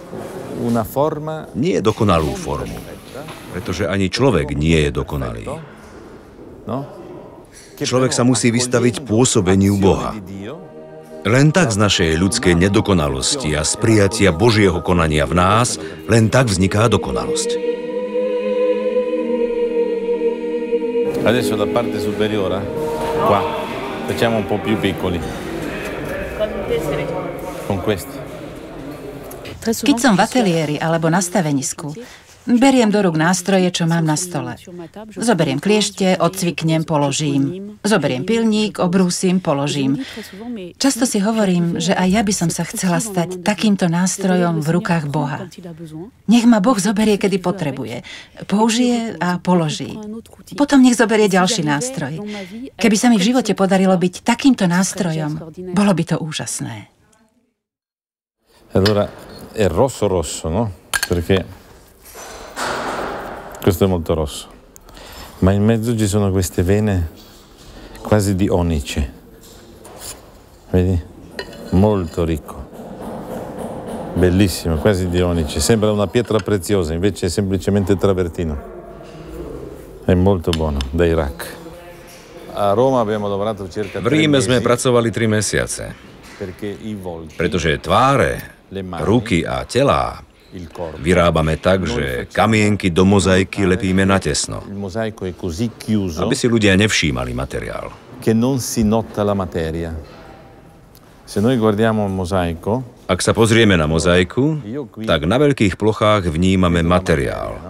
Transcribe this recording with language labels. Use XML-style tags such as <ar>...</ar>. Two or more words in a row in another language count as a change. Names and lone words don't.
<sk>Nie dokonalú formu, pretože ani človek nie je dokonalý. Človek sa musí vystaviť pôsobeniu Boha. Len tak z našej ľudskej nedokonalosti a z prijatia Božieho konania v nás, len tak vzniká dokonalosť.</sk> <it>Adesso la parte superiore, qua, facciamo un po' più piccoli. Con questi.</it> <sk>Keď som v ateliéri alebo na stavenisku, beriem do rúk nástroje, čo mám na stole. Zoberiem kliešte, odcviknem, položím. Zoberiem pilník, obrúsim, položím. Často si hovorím, že aj ja by som sa chcela stať takýmto nástrojom v rukách Boha. Nech ma Boh zoberie, kedy potrebuje. Použije a položí. Potom nech zoberie ďalší nástroj. Keby sa mi v živote podarilo byť takýmto nástrojom, bolo by to úžasné.</sk> <it>Allora, è rosso, no? Perché questo è molto rosso, ma in mezzo ci sono queste vene quasi di onice, vedi? Molto ricco, bellissimo, quasi di onice, sembra una pietra preziosa, invece è semplicemente travertino, è molto buono, da Iraq. A Roma abbiamo lavorato circa 3</it> <sk>V Ríme</sk> <it>mesi,</it> <sk>sme pracovali 3 mesiace, pretože tváre, ruky a telá vyrábame tak, že kamienky do mozaiky lepíme natesno, aby si ľudia nevšímali materiál. Ak sa pozrieme na mozaiku, tak na veľkých plochách vnímame materiál.</sk>